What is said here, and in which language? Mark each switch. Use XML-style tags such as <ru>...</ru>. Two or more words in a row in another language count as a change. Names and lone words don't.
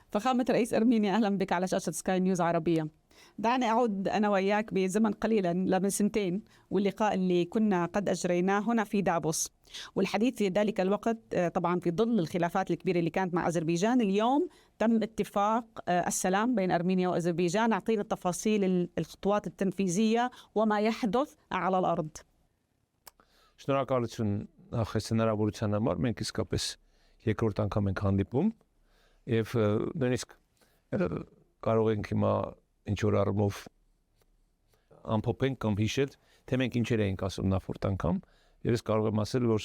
<ar>فخامة رئيس أرمينيا، أهلا بك على شاشة سكاي نيوز عربية. دعني أعود أنا وإياك بزمن قليلا لمن سنتين، واللقاء اللي كنا قد أجريناه هنا في دافوس، والحديث في ذلك الوقت طبعا في ظل الخلافات الكبيرة اللي كانت مع أذربيجان. اليوم تم اتفاق السلام بين أرمينيا وأذربيجان. أعطينا التفاصيل، الخطوات التنفيذية وما يحدث على الأرض.</ar> <hy>Շնորհակալություն նախ այս հնարավորության համար, մենք իսկապես երկրորդ անգամ ենք հանդիպում եւ նույնիսկ կարող ենք հիմա ինչ որ առումով ամփոփենք կամ հիշել, թե մենք ինչեր էինք ասում նախորդ անգամ, եւ ես կարող եմ ասել, որ</hy>